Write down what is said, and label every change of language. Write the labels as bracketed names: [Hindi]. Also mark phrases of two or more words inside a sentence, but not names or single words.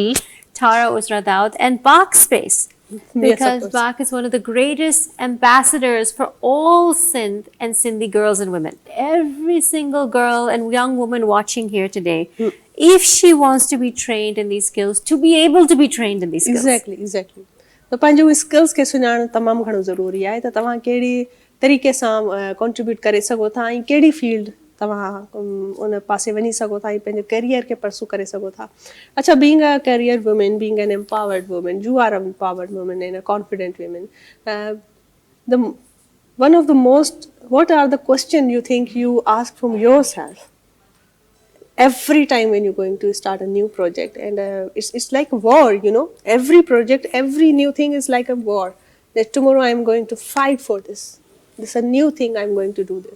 [English] Tara Usra Dawood, and Bach Space, because yes, Bach is one of the greatest ambassadors for all Sindh and Sindhi girls and women. Every single girl and young woman watching here today, if she wants to be trained in these skills, to be able to be trained in these skills. Exactly. [Sindhi] त पंहिंजो स्किल्स खे सुञाणणु तमामु घणो ज़रूरी आहे त तव्हां कहिड़ी तरीक़े सां कॉन्ट्रीब्यूट करे सघो था ऐं कहिड़ी फील्ड तव्हां उन पासे वञी सघो था ऐं पंहिंजे करियर खे परसू करे सघो था अच्छा [English] being a career woman being an empowered woman you are a empowered woman and a confident woman the one of the most what are the question you think you ask from yourself every time when you're going to start a new project and it's like a war, you know, every project, every new thing is like a war that tomorrow I'm going to fight for this is a new thing, I'm going to do this.